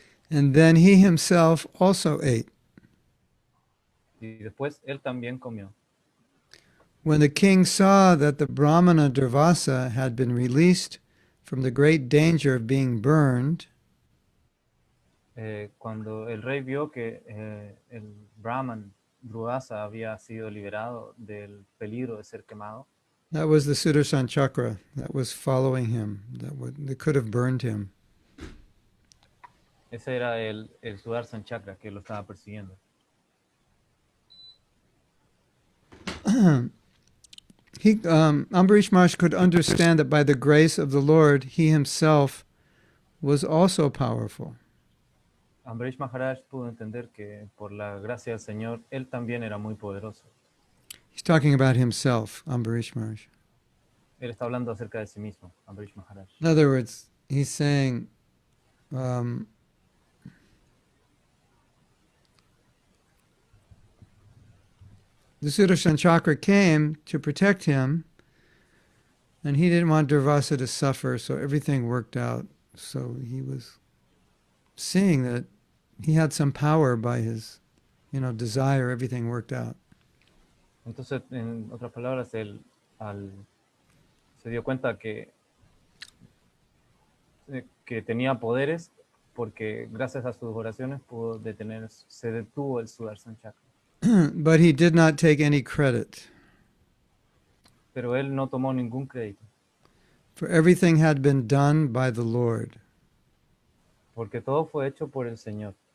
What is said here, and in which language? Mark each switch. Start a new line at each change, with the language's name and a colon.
English: And then he himself also ate.
Spanish: Y después él también comió.
English: When the king saw that the Brahmana Durvasa had been released from the great danger of being burned,
Spanish: Cuando el rey vio que el Brahman Durvasa había sido liberado del peligro de ser quemado,
English: that was the Sudarshan Chakra that was following him, that could have burned him.
Spanish: ese era el Sudarshan Chakra que lo estaba persiguiendo.
English: Ambarish Maharaj could understand that by the grace of the Lord, he himself was also powerful.
Spanish: Ambarish Maharaj pudo entender que por la gracia del Señor, él también era muy poderoso.
English: He's talking about himself, Ambarish Maharaj.
Spanish: Él está hablando acerca de sí mismo, Ambarish Maharaj.
English: In other words, he's saying, the Sudarshan Chakra came to protect him, and he didn't want Durvasa to suffer, so everything worked out. So he was seeing that he had some power by his, desire, everything worked out.
Spanish: Entonces, en otras palabras, él se dio cuenta que tenía poderes porque gracias a sus oraciones se detuvo el Sudarshan Chakra.
English: But he did not take any credit,
Spanish: Pero él no tomó ningún crédito,
English: for everything had been done by the Lord.
Spanish: porque todo fue hecho por el Señor.